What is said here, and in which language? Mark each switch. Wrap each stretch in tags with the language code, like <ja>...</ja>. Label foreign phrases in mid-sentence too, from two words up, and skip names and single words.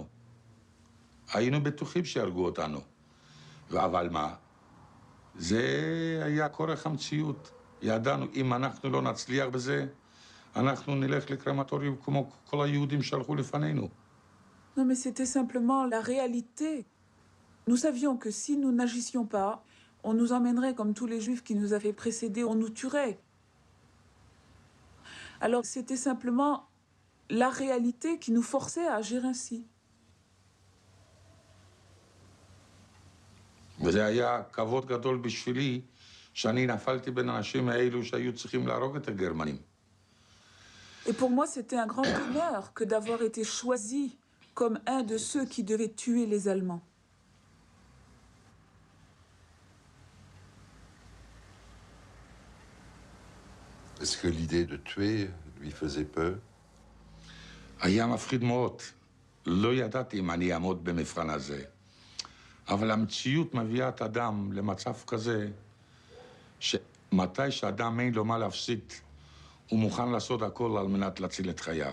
<he>היינו בטוחים שיהרגו אותנו. אבל מה? זה היה כורח המציאות. ידענו, אם אנחנו לא נצליח בזה, אנחנו נלך לקרמטוריום כמו כל היהודים שהלכו לפנינו.</he> <fr>Non, mais c'était simplement la réalité. Nous savions que si nous n'agissions pas, on nous emmènerait comme tous les juifs qui nous avaient précédés, on nous tuerait. Alors c'était simplement la réalité qui nous forçait à agir ainsi.</fr> <he>וזה היה כבוד גדול בשבילי, שאני נפלתי בין האנשים האלו שהיו צריכים להרוג את הגרמנים.</he> <fr>Et pour moi, c'était un grand honneur que d'avoir été choisi comme un de ceux qui devaient tuer les Allemands. Est-ce que l'idée de tuer lui faisait peur?</fr> <he>היה מפחיד מאוד. לא ידעתי אם אני אעמוד במבחן הזה. אבל המציאות מביאה את אדם למצב כזה, שמתי שאדם אין לו מה להפסיד, הוא מוכן לעשות הכל על מנת להציל את חייו.</he>